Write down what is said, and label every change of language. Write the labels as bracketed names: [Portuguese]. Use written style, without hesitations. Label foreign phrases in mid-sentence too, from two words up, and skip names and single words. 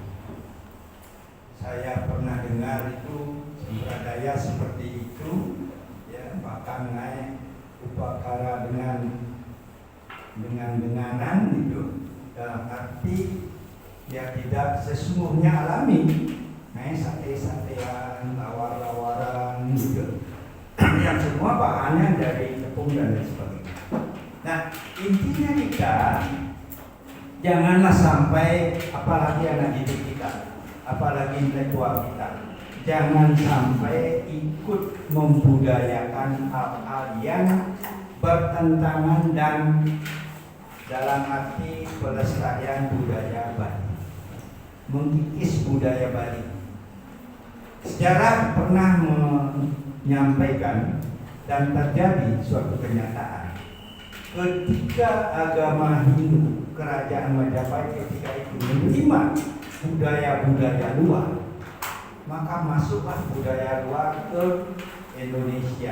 [Indonesian] saya pernah dengar itu sampradaya seperti itu, ya, bahkan naik upacara dengan itu, dalam arti ya tidak sesungguhnya alami, naik sate-satean, lawar-lawaran gitu, yang semua bahannya dari tepung dan lain sebagainya. Nah, intinya kita janganlah sampai, apalagi anak didik kita, apalagi intelektual kita, jangan sampai ikut membudayakan hal-hal yang bertentangan dan dalam arti pelestarian budaya Bali, mengikis budaya Bali. Sejarah pernah menyampaikan dan terjadi suatu kenyataan. Ketika agama Hindu, kerajaan Majapahit ketika itu menerima budaya-budaya luar, maka masuklah budaya luar ke Indonesia.